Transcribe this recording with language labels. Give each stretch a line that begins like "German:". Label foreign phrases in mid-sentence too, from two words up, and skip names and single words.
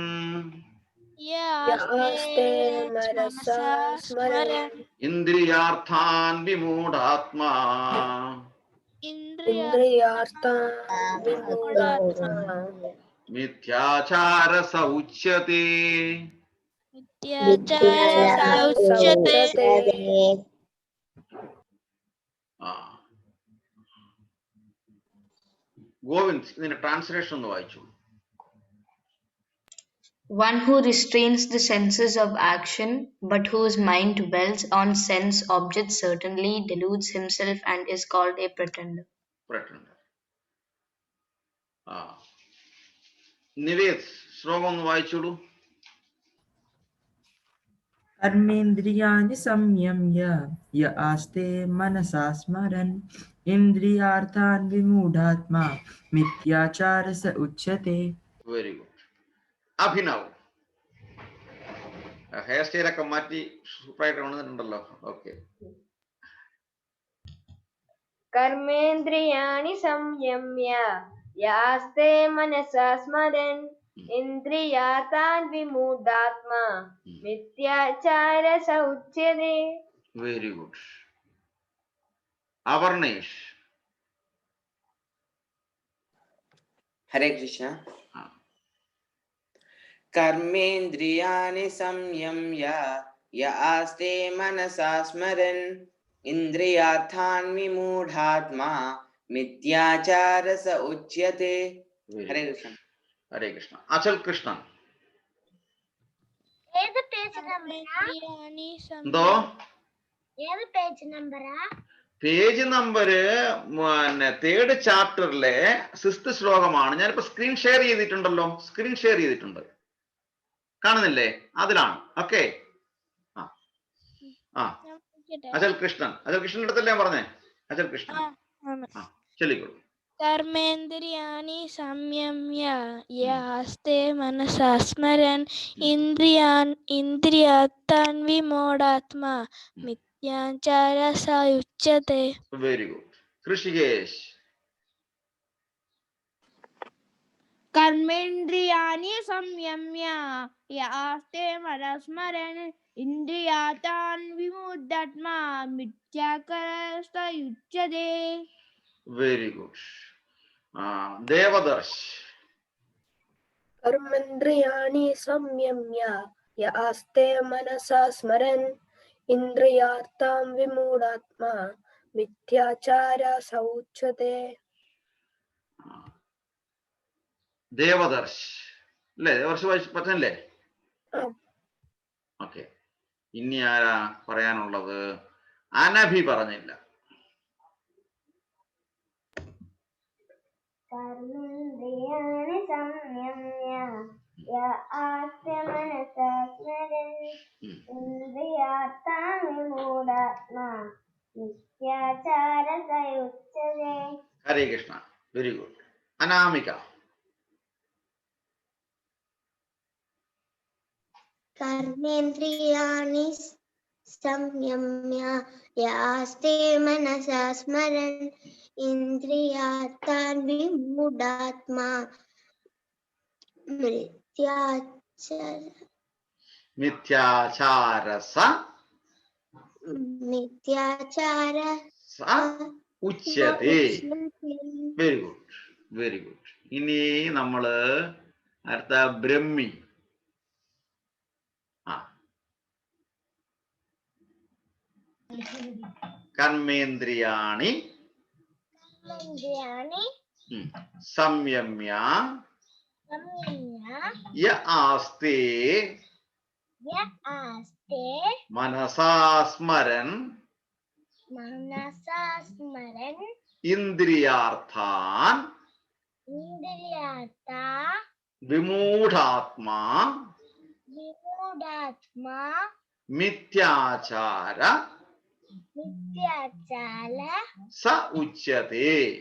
Sanskrit: യാസ്തേ മനസാ സ്മരൻ ഇന്ദ്രിയാർത്ഥാൻ വിമൂഢാത്മാ इन्द्रियार्थान् विमूढात्मा मिथ्याचारस उच्यते मिथ्याचारसमुच्यते
Malayalam: ഗോവിന്ദ് ഇതിന്റെ ട്രാൻസ്ലേഷൻ ഒന്ന് വായിച്ചു.
English: One who restrains the senses of action, but whose mind dwells on sense objects certainly deludes himself and is called a pretender.
Malayalam: നിവേദ് ശ്ലോകം ഒന്ന് വായിച്ചോളൂ.
Sanskrit: कर्मेन्द्रियाणि संयम्य य आस्ते मनसा स्मरन् इन्द्रियार्थान् विमूढात्मा मिथ्याचारस उच्यते.
English: very good.
Malayalam: അഭിനവ് ഹെയർ സ്റ്റൈലൊക്കെ മാറ്റി സൂപ്പറായിട്ട് വന്നിട്ടുണ്ടല്ലോ. ഓക്കെ.
Sanskrit: കർമ്മേന്ദ്രിയാണി സംയമ്യ യാസ്തേ മനസാ സ്മരൻ ഇന്ദ്രിയാതാൻ വിമൂഢാത്മാ മിഥ്യാചാരസ ഉച്യതേ.
English: very good. അവർണേഷ്.
Malayalam: ഹരേ കൃഷ്ണ.
Sanskrit: कर्मेन्द्रियाणि संयम्य य आस्ते मनसा स्मरन् इन्द्रियार्थान् विमूढात्मा मिथ्याचारस उच्यते. हरे कृष्ण.
Malayalam: ഹരേ കൃഷ്ണ. അചൽ കൃഷ്ണൻ. എന്തോ
English: page number
Malayalam: 3rd ചാപ്റ്ററിലെ 6th ശ്ലോകമാണ്. ഞാനിപ്പോ
English: screen share
Malayalam: ചെയ്തിട്ടുണ്ടല്ലോ.
English: screen share
Malayalam: ചെയ്തിട്ടുണ്ട്, കാണുന്നില്ലേ? അതിലാണ്. ഓക്കെ. അചൽ കൃഷ്ണൻ. അചൽ കൃഷ്ണൻ അടുത്തല്ലേ പറഞ്ഞേ? അചൽ കൃഷ്ണൻ ചൊല്ലിക്കോളൂ.
Sanskrit: कर्मेन्द्रियाणि संयम्य यास्ते मनसा स्मरन् इन्द्रियार्थान् विमूढात्मा मिथ्याचारस उच्यते.
English: very good. ഋഷികേശ്.
Sanskrit: कर्मेन्द्रियाणि संयम्य यास्ते मनसा स्मरन् इन्द्रियार्थान् विमूढात्मा मिथ्याचारस उच्यते.
English: very good. ദേവദർശ്.
Sanskrit: कर्मेन्द्रियाणि संयम्य य आस्ते मनसा स्मरन् इन्द्रियार्थान् विमूढात्मा मिथ्याचारस उच्यते.
Malayalam: ദേവദർശ് അല്ലേ? ദേവദർശ് പറ്റല്ലേ? ഓക്കെ. ഇനി ആരാ പറയാനുള്ളത്? അനഭി പറഞ്ഞില്ല.
Sanskrit: कर्मेन्द्रियाणि संयम्य य आस्ते मनसा स्मरन् इन्द्रियार्थान् विमूढात्मा मिथ्याचारस उच्यते.
English: ഹരേ കൃഷ്ണ. very good. അനാമിക.
Sanskrit: कर्मेन्द्रियाणि संयम्य य आस्ते मनसा स्मरन् इन्द्रियार्थान् विमूढात्मा മിഥ്യാചാരസ ഉച്യത്തെ.
English: very good. very good.
Malayalam: ഇനി നമ്മള് അടുത്ത ബ്രഹ്മി.
Sanskrit: കർമ്മേന്ദ്രിയാണി സംയമ്യ യ ആസ്തേ മനസാ സ്മരൻ ഇന്ദ്രിയാർത്ഥാൻ വിമൂഢാത്മാ മിഥ്യാചാര സ ഉച്യത്തെ.